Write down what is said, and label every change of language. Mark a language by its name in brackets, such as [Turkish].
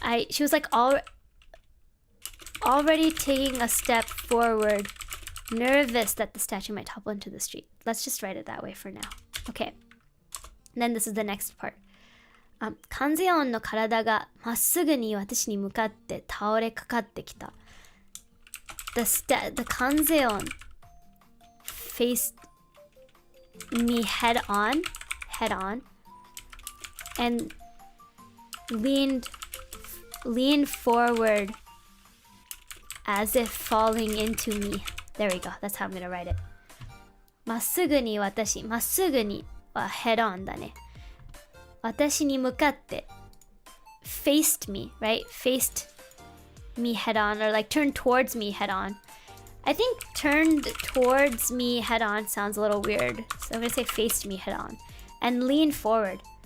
[English] She was like already taking a step forward, nervous that the statue might topple into the street. Let's just write it that way for now. Okay. And then this is the next part. [Japanese] カンゼヨンの体がまっすぐに私に向かって倒れかかってきた。 [English] The Kanzeon faced me head on, and leaned forward as if falling into me. There we go. That's how I'm gonna write it. [Japanese] まっすぐに私、まっすぐには [English] head on [Japanese] だね。私に向かって [English] faced me, right? Faced me head on, or like turned towards me head on. I think turned towards me head on sounds a little weird, so I'm gonna say faced me head on and lean forward.